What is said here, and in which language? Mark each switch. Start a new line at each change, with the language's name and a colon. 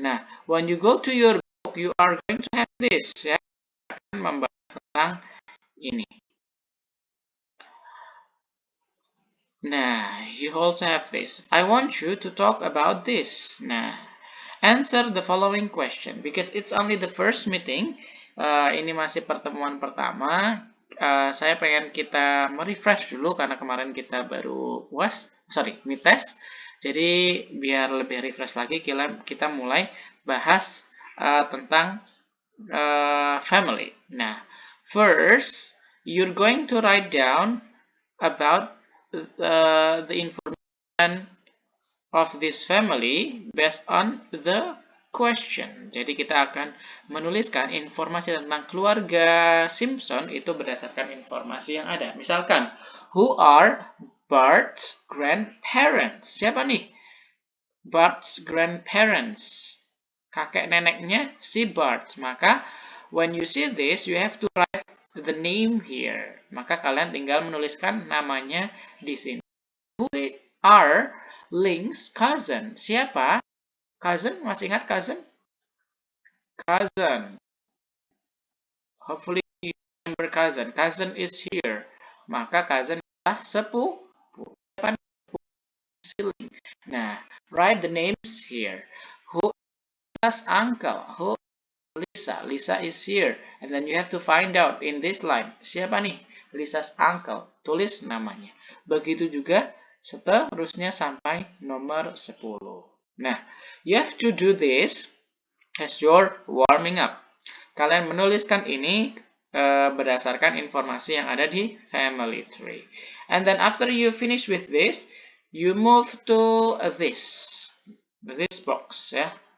English: Nah, when you go to your book, you are going to have this, ya.
Indonesian: Akan membahas tentang ini.
English: Nah, you also have this. I want you to talk about this. Nah, answer the following question because it's only the first meeting.
Indonesian: Ini masih pertemuan pertama. Saya pengen kita merefresh dulu karena kemarin kita baru mid test. Jadi biar lebih refresh lagi, kita mulai bahas tentang family.
English: Nah, first you're going to write down about the information of this family based on the question.
Indonesian: Jadi kita akan menuliskan informasi tentang keluarga Simpson itu berdasarkan informasi yang ada. Misalkan,
English: who are Bart's grandparents?
Indonesian: Siapa nih?
English: Bart's grandparents.
Indonesian: Kakek neneknya si Bart. Maka,
English: when you see this, you have to write the name here.
Indonesian: Maka kalian tinggal menuliskan namanya di sini.
English: Who are Link's cousin?
Indonesian: Siapa? Cousin? Masih ingat cousin? Cousin.
English: Hopefully you remember cousin. Cousin is here.
Indonesian: Maka cousin adalah sepupu. Siapa? Link.
English: Nah, write the names here. Who is uncle? Who is Lisa? Lisa is here. And then you have to find out in this line.
Indonesian: Siapa nih?
English: Lisa's uncle.
Indonesian: Tulis namanya. Begitu juga seterusnya sampai nomor 10.
English: Nah, you have to do this as you're warming up.
Indonesian: Kalian menuliskan ini berdasarkan informasi yang ada di family tree.
English: And then after you finish with this, you move to this box, ya.